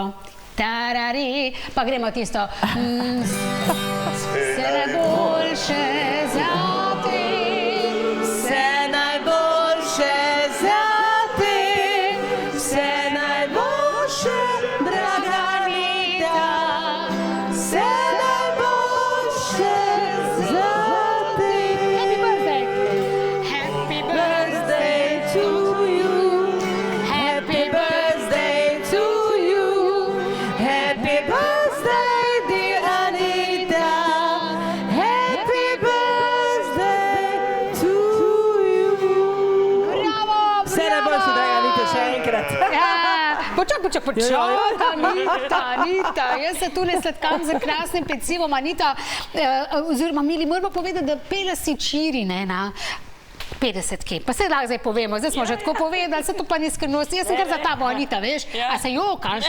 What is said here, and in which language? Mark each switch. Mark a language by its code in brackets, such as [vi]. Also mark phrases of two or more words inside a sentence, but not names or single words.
[sl] Tarari, pa gremo tisto. Vse najboljše za te. Vse najboljše za te. Vse najboljše, draga Anita. Vse najboljše za te. [en] Happy birthday. Happy birthday to you. Happy birthday to you. Happy birthday, dear Anita. Happy birthday to you. [sl] Bravo! Vse najboljše, draga Anita, še enkrat. Počak, Anita, jaz se tule sladkam za krasnim pecivom, Anita, oziroma mili, moramo povedati, da pela si čiri, ne, na 50 pa se lahko zdaj povemo, zdaj smo že tako povedali, se to pa ni skrivnost, jaz sem kar za tabo, Anita, veš, a se jokaš?